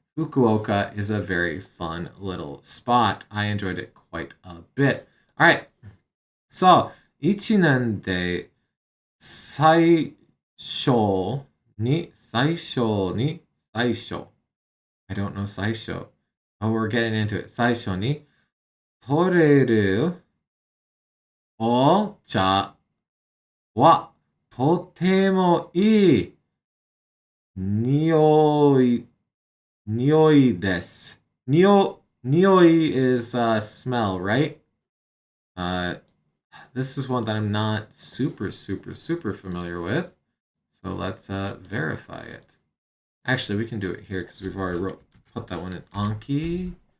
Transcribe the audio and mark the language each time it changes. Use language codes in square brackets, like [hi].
[en] Fukuoka is a very fun little spot. I enjoyed it quite a bit. All right. So, [ja] 1年で最初最初。 [en] I don't know 最初. Oh, we're getting into it. [ja] 最初に取れるお茶はとてもいい匂いです。 [en] 匂い is smell, right? This is one that I'm not super familiar with. So let's verify it. Actually, we can do it here because we've already put that one in. Anki.